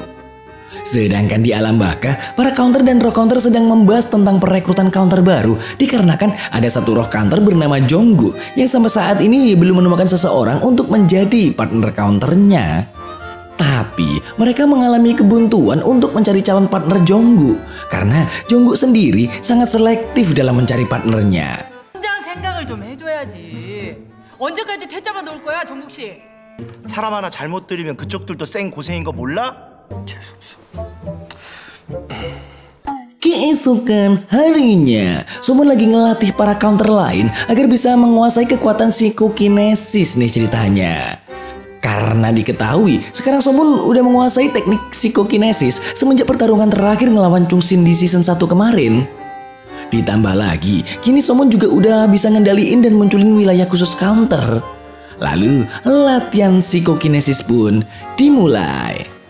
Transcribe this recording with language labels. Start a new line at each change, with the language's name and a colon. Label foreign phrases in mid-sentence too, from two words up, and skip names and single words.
Indonesian: Sedangkan di alam baka, para counter dan roh counter sedang membahas tentang perekrutan counter baru dikarenakan ada satu roh counter bernama Jonggu yang sampai saat ini belum menemukan seseorang untuk menjadi partner counternya. Tapi mereka mengalami kebuntuan untuk mencari calon partner Jonggu karena Jonggu sendiri sangat selektif dalam mencari partnernya.
Korean: 생각을 좀 해줘야지. 언제까지 퇴짜만 놓을 거야, 종국 씨? 사람 하나 잘못 들이면 그쪽들도 쌩 고생인 거 몰라?
Indonesian: Keesokan harinya, Somon lagi ngelatih para counter lain agar bisa menguasai kekuatan psikokinesis nih ceritanya. Karena diketahui, sekarang Somon udah menguasai teknik psikokinesis semenjak pertarungan terakhir ngelawan Chungsin di season 1 kemarin. Ditambah lagi, kini Somon juga udah bisa ngendaliin dan munculin wilayah khusus counter. Lalu, latihan psikokinesis pun dimulai.